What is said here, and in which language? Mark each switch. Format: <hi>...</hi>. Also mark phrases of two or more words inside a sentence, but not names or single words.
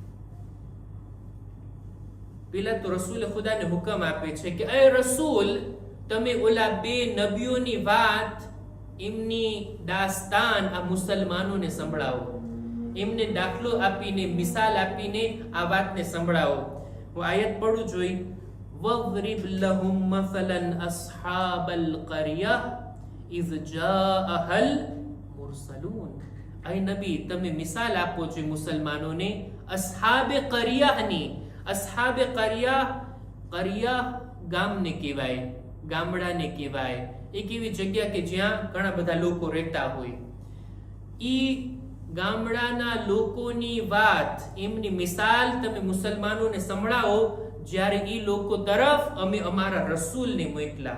<gu>પેલા તો રસૂલ ખુદાને હુકમ આપે છે કે એ રસૂલ, તમે ઓલા 2 નબીઓની વાત, એમની દાસ્તાન આ મુસલમાનોને સંભળાવો, એમને દાખલો આપીને, મિસાલ આપીને આ વાતને સંભળાવો. હું આયત પડું જોઈ.</gu> <ar>વضرب لهم مثلا اصحاب القريه اذ جاءها المرسلون.</ar> <gu>ay નબી, તમે મિસાલ આપો છો મુસલમાનોને અસ્હાબે કરિયાની. અસ્હાબે કરિયા ગામને કહેવાય, ગામડાને કહેવાય. એક એવી જગ્યા કે જ્યાં ઘણા બધા લોકો રહેતા હોય. ઈ ગામડાના લોકોની વાત, એમની મિસાલ તમે મુસલમાનોને સંભળાવો જ્યારે ઈ લોકો તરફ અમે અમારા રસૂલને મોકલા.</gu>